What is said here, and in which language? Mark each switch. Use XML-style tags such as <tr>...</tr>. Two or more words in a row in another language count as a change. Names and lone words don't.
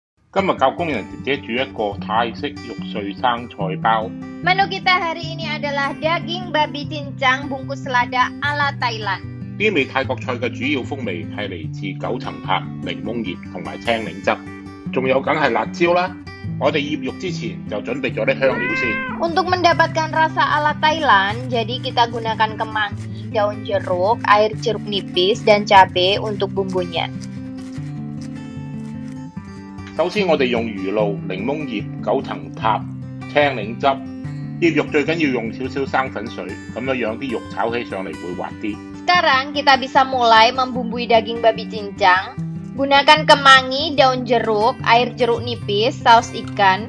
<yue>今日教工人姐姐煮一個泰式肉碎生菜包。</yue> <id>Menu kita hari ini adalah daging babi cincang bungkus selada ala Thailand。</id> <yue>呢味泰國菜嘅主要風味係嚟自九層塔、檸檬葉同埋青檸汁，仲有梗係辣椒啦。我哋醃肉之前就準備咗啲香料先。</yue> <id>Untuk mendapatkan rasa ala Thailand, jadi kita gunakan kemangi, daun jeruk, air jeruk nipis, dan cabai untuk bumbunya。</id> <yue>首先我哋用魚露、檸檬葉、九層塔、青檸汁。醃肉最緊要用少少生粉水，咁樣啲肉炒起上嚟會滑啲。</yue> <id>Sekarang kita bisa mulai membumbui daging babi cincang. Gunakan kemangi, daun jeruk, air jeruk nipis, saus ikan.</id>